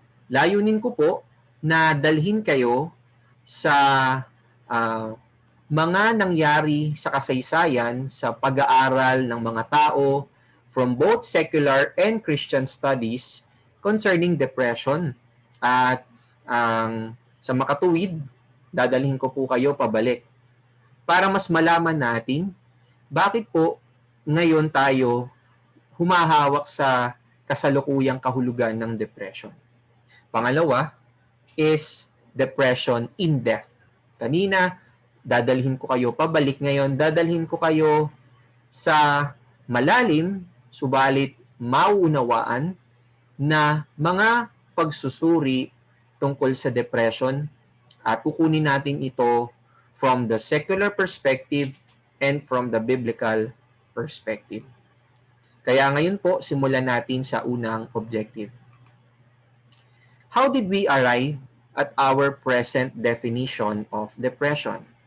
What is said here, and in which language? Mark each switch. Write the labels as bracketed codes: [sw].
[tl] Layunin ko po na dalhin kayo sa mga nangyari sa kasaysayan sa pag-aaral ng mga tao [en] from both secular and Christian studies [tl] concerning depression. At sa makatuwid, dadalhin ko po kayo pabalik para mas malaman natin bakit po ngayon tayo humahawak sa kasalukuyang kahulugan ng depression. Pangalawa [en] is depression in depth. [tl] Kanina, dadalhin ko kayo pabalik. Ngayon, dadalhin ko kayo sa malalim, subalit mauunawaan na mga pagsusuri tungkol sa depression at kukunin natin ito [en] from the secular perspective and from the biblical perspective. [tl] Kaya ngayon po, simulan natin sa unang objective. [en] How did we arrive at our present definition of depression?